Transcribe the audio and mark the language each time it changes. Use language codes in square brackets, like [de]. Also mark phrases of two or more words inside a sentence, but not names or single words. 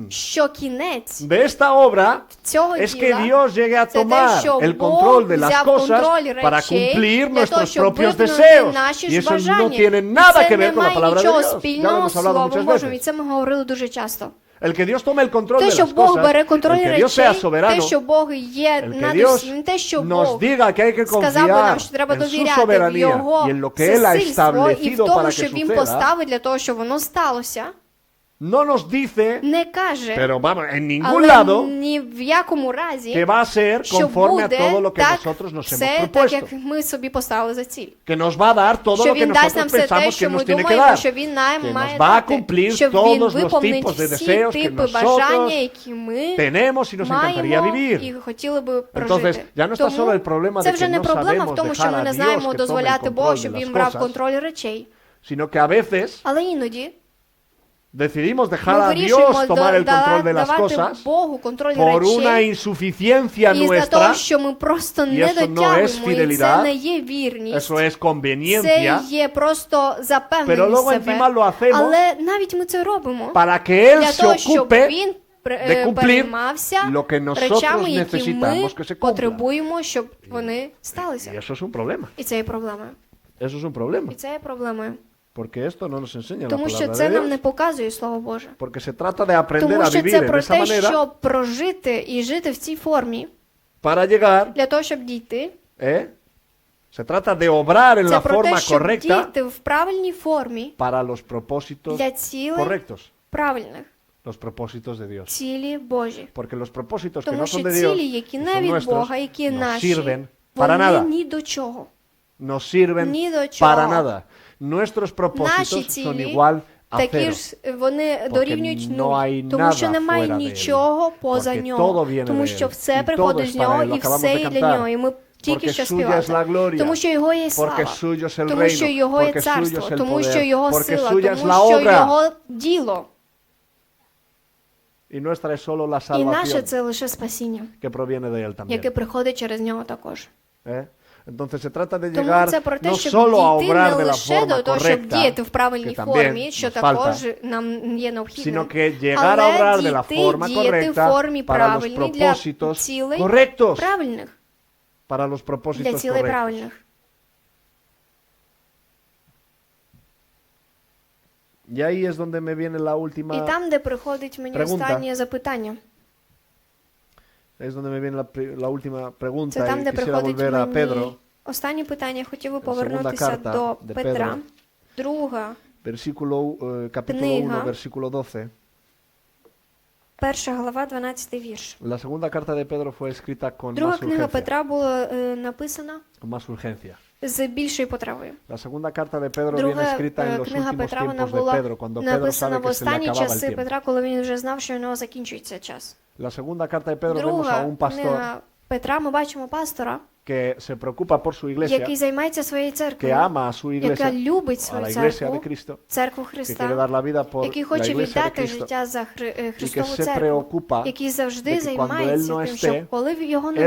[uk] що кінець [es] de esta obra [uk] цього [es] es que [uk] діла [es] Dios llegue a [uk] це те, [es] tomar [uk] що [es] el [uk] Бог [es] control de las [uk] взяв [es] cosas [uk] контроль [es] para [uk] речей [es] cumplir [uk] для того, [es] nuestros [uk] щоб [es] propios [uk] виконати [es] deseos. [uk] наші [es] Y [uk] ж [es] eso no [uk] бажання. [es] tiene [uk] І [es] nada [uk] це [es] que ver [uk] не [es] con la [uk] має [es] palabra de [uk] нічого [es] Dios. Ya lo [uk] спільного [es] hemos [uk] з [es] hablado [uk] Словом [es] muchas [uk] Божим, і [es] veces. [uk] це ми говорили дуже часто. [es] El que Dios tome el control [uk] Те, [es] de [uk] що [es] las [uk] Бог бере [es] cosas, [uk] контроль [es] el que Dios [uk] речей, [es] sea [uk] те, [es] soberano, [uk] що Бог є [es] el que [uk] над [es] Dios [uk] усім, те, що [es] nos [uk] Бог [es] diga que hay que [uk] сказав би нам, [es] confiar [uk] що треба [es] en su [uk] довіряти в [es] soberanía [uk] Його [es] y en lo que Él ha [uk] всесильство, і в [es] establecido para [uk] тому, [es] que [uk] що Він [es] suceda, [uk] поставить для того, щоб воно сталося, [es] no nos dice, [uk] не каже, [es] pero vamos, en ningún [uk] але [es] lado, [uk] ні в якому разі, [es] que va a ser [uk] що [es] conforme a [uk] буде [es] todo lo que [uk] так, [es] nosotros nos hemos [uk] все так, [es] propuesto. [uk] як ми собі поставили за ціль. [es] Que nos va a dar todo [uk] Що [es] lo que [uk] Він дасть нам [es] nosotros [uk] все те, [es] pensamos que [uk] що ми [es] nos tiene que [uk] думаємо, [es] dar. [uk] що Він [es] Que [uk] нам [es] nos [uk] має [es] va a [uk] дати. [es] cumplir [uk] Щоб Він [es] todos los [uk] виповнить [es] tipos de [uk] всі [es] deseos que [uk] типи [es] nosotros [uk] бажання, які ми [es] tenemos y nos encantaría [uk] маємо [es] vivir. [uk] і хотіли би [es] Entonces, [uk] прожити. [es] ya no está solo el problema [uk] це [es] de [uk] вже [es] que [uk] не [es] no [uk] проблема в [es] sabemos [uk] тому, що [es] dejar [uk] ми [es] a [uk] не [es] Dios [uk] знаємо [es] que tome el [uk] дозволяти Богу, [es] control de [uk] щоб [es] las [uk] Він брав [es] cosas, [uk] контроль речей. [es] sino que a veces [uk] Але іноді [es] decidimos dejar [uk] ми [es] a [uk] вирішуємо [es] Dios tomar el control de las [uk] давати [es] cosas [uk] Богу контроль [es] por una [uk] речей [es] insuficiencia [uk] із-за того, [es] nuestra. [uk] що ми просто не [es] eso no es [uk] дотягуємо, і це [es] fidelidad, [uk] не є вірність. [es] Eso es [uk] Це [es] conveniencia, [uk] є просто [es] pero [uk] запевненість [es] luego [uk] себе. [es] encima lo hacemos [uk] Але навіть ми це робимо [es] para que Él [uk] для [es] se [uk] того, щоб [es] ocupe [uk] він [es] de cumplir [uk] переймався [es] lo que nosotros [uk] речами, які ми [es] necesitamos que se cumplan. [uk] потребуємо, щоб вони [es] Y [uk] сталися. [es] eso es un problema. [uk] І це є проблемою. [es] Eso es un problema. [uk] І це є проблемою. [es] Porque esto no nos enseña la [uk] Тому що [es] palabra [uk] це [es] de [uk] нам [es] Dios. [uk] не показує Слово Боже. [es] Porque se trata de aprender [uk] Тому [es] a [uk] що [es] vivir [uk] це [es] en [uk] про [es] esa [uk] те, [es] manera [uk] щоб прожити і жити в цій формі, [es] para llegar. [uk] для того, щоб дійти. [es] Se trata de obrar en [uk] Це [es] la [uk] про те, [es] forma [uk] щоб [es] correcta [uk] дійти в правильній формі [es] para los propósitos [uk] для цілей [es] correctos, [uk] правильних, [es] los propósitos de Dios. [uk] цілі Божі. [es] Porque los propósitos que [uk] Тому [es] no [uk] що [es] son de Dios, [uk] цілі, які [es] que [uk] не [es] son [uk] від [es] nuestros, [uk] Бога, які [es] no [uk] наші, [es] sirven para [uk] вони [es] nada. [uk] ні до чого. [es] nos sirven [uk] ні до чого. [es] para nada. Nuestros [uk] Наші [es] propósitos son [uk] цілі [es] igual a [uk] такі [es] cero. [uk] ж вони дорівнюють [es] no hay [uk] нуль, тому що [es] nada [uk] немає [es] fuera de él. [uk] нічого поза [es] Porque todo [uk] нього, [es] viene [uk] тому [es] de [uk] що [es] él. [uk] все [es] Y todo [uk] приходить [es] es [uk] з [es] para [uk] нього, [es] él. Lo [uk] і [es] acabamos [uk] все [es] de [uk] є для [es] cantar. [uk] нього. І ми тільки [es] Porque [uk] що [es] suya es la [uk] співали. [es] gloria. [uk] Тому що його є [es] Porque [uk] слава, [es] suyo es el [uk] тому що [es] reino. [uk] його є [es] Porque suyo [uk] царство, [es] es el [uk] тому що [es] poder. [uk] його [es] Porque [uk] сила, [es] suya es [uk] тому [es] la [uk] що [es] obra. [uk] його діло. [es] Y nuestra es solo la [uk] І наше [es] salvación [uk] це лише спасіння, [es] que proviene de él también. [uk] яке приходить через нього також. [es] ¿Eh? Entonces se trata de [uk] Тому [es] llegar [uk] це про те, [es] no [uk] щоб [es] solo a [uk] дійти [es] obrar [uk] не [es] de la [uk] лише [es] forma [uk] до того, щоб [es] correcta, [uk] діяти в правильній [es] que [uk] формі, [es] también [uk] що [es] nos [uk] також [es] falta, [uk] нам є необхідним, [es] sino que llegar a obrar [uk] але [es] de la forma [uk] діяти в [es] correcta [uk] формі [es] para los [uk] правильній для [es] propósitos [uk] цілей [es] correctos. [uk] правильних. [es] Para los [uk] Для [es] propósitos [uk] цілей [es] correctos. [uk] правильних. [es] Y ahí es donde me viene la [uk] І [es] última, [uk] там, де приходить мені [es] Pregunta. [uk] останнє запитання, [es] es donde me viene la última pregunta [uk] це там, [es] y [uk] де [es] quisiera [uk] приходить [es] volver a Pedro, [uk] мені останнє питання. Хотів би [es] segunda [uk] повернутися [es] carta [uk] до [es] de [uk] Петра, [es] Pedro. [uk] друга, [es] capítulo [uk] Книга. [es] 1, versículo 12. [uk] перша глава, 12 вірш. [es] La segunda carta de Pedro fue escrita con [uk] Друга [es] más [uk] книга [es] urgencia. [uk] Петра була написана [es] Con más urgencia. [uk] з більшою потребою. [es] La segunda carta de Pedro viene [uk] Друга [es] escrita en los [uk] книга [es] últimos [uk] Петра, вона [es] tiempos de [uk] була [es] Pedro, cuando Pedro [uk] написана [es] sabe [uk] в [es] que se le [uk] останні [es] acababa el [uk] часи [es] tiempo. [uk] Петра, коли він вже знав, що у нього закінчується час. [es] La segunda carta de Pedro vemos a [uk] Друга [es] un pastor [uk] книга Петра, ми бачимо пастора, [es] que se preocupa por su iglesia, [uk] який займається своєю [es] que [uk] церквою, [es] ama a su [uk] яка [es] iglesia, [uk] любить [es] a [uk] свою [es] la iglesia de [uk] церкву, [es] Cristo, [uk] церкву [es] que quiere [uk] Христа, [es] dar la vida por [uk] який [es] la [uk] хоче [es] iglesia de [uk] віддати [es] Cristo, [uk] життя за [es] y que [uk] Христову [es] se [uk] церкву, [es] preocupa [uk] який [es] de [uk] завжди [es] que cuando él [uk] займається [es] no [uk] тим, щоб [es] esté, [uk] коли його не